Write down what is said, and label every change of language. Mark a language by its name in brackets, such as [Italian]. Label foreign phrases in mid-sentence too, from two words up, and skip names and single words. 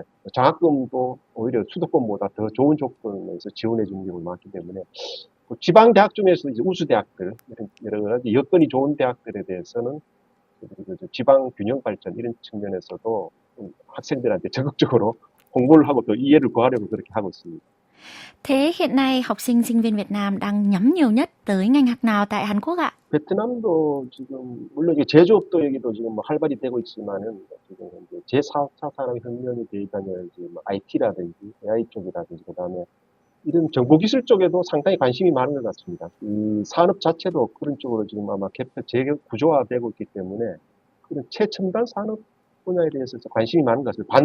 [Korean] 장학금도 오히려 수도권보다 더 좋은 조건에서 지원해 주는 경우가 많기 때문에 지방대학 중에서 이제 우수대학들 이런 여러 가지 여건이 좋은 대학들에 대해서는 지방 균형 발전 이런 측면에서도 학생들한테 적극적으로 홍보를 하고 또 이해를 구하려고 그렇게 하고 있습니다. [Vietnamese] Thế hiện nay học sinh sinh viên Việt Nam đang nhắm nhiều nhất tới ngành học nào tại Hàn Quốc ạ? [Korean] 베트남도 지금 물론 이제 제조업도 여기도 지금 뭐 활발히 되고 있지만은 지금 이제 제4차 산업혁명이 되다는 이제 뭐 IT라든지 AI 쪽이라든지 그다음에 이런 정보기술 쪽에도 상당히 관심이 많은 것 같습니다. 이 산업 자체도 그런 쪽으로 지금 아마 재구조화되고 있기 때문에 그런 최첨단 산업 분야에 대해서 관심이 많은 것 같습니다.